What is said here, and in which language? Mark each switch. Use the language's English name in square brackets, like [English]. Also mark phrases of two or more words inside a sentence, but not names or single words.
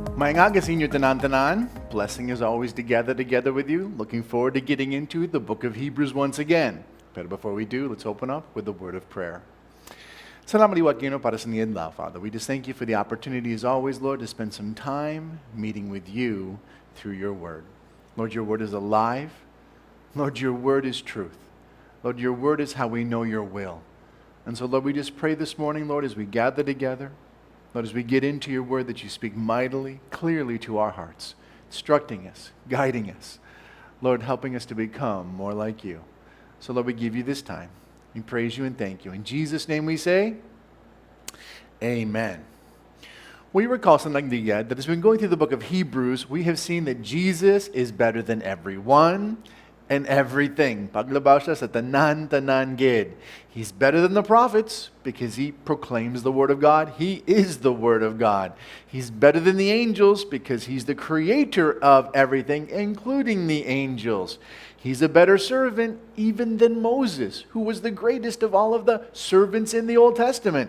[Hiligaynon] Maayong aga sa inyo tanan-tanan. [English] Blessing as always to gather together with you. Looking forward to getting into the book of Hebrews once again. But before we do, let's open up with a word of prayer. [Hiligaynon] Salamat liwat Gino para sa niyadlaw, [English] Father. We just thank you for the opportunity as always, Lord, to spend some time meeting with you through your word. Lord, your word is alive. Lord, your word is truth. Lord, your word is how we know your will. And so, Lord, we just pray this morning, Lord, as we gather together, Lord, as we get into your word, that you speak mightily, clearly to our hearts, instructing us, guiding us, Lord, helping us to become more like you. So, Lord, we give you this time. We praise you and thank you. In Jesus' name we say, Amen. We recall something that as we've been going through the book of Hebrews, we have seen that Jesus is better than everyone and everything. [Hiligaynon] Paglabaw siya sa tanan gid. [English] He's better than the prophets because he proclaims the word of God. He is the word of God. He's better than the angels because he's the creator of everything, including the angels. He's a better servant even than Moses, who was the greatest of all of the servants in the Old Testament.